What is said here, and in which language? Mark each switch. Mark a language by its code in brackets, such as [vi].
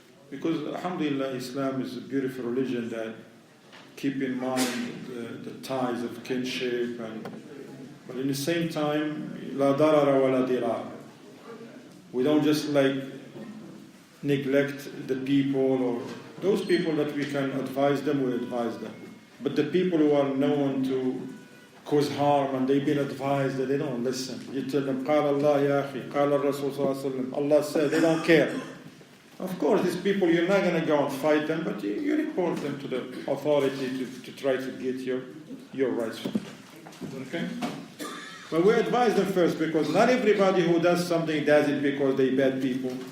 [en] Because, alhamdulillah, Islam is a beautiful religion that keep in mind the ties of kinship, but in the same time, la darara wa la dirar. We don't just neglect the people or those people that we can advise them, we advise them. But the people who are known to cause harm and they've been advised that they don't listen. You tell them, [ar] قال الله يا أخي, قال الرسول صلى الله عليه وسلم. [en] Allah said, they don't care. Of course, these people, you're not going to go and fight them, but you report them to the authority to try to get your rights. Okay? But we advise them first, because not everybody who does something does it because they're bad people.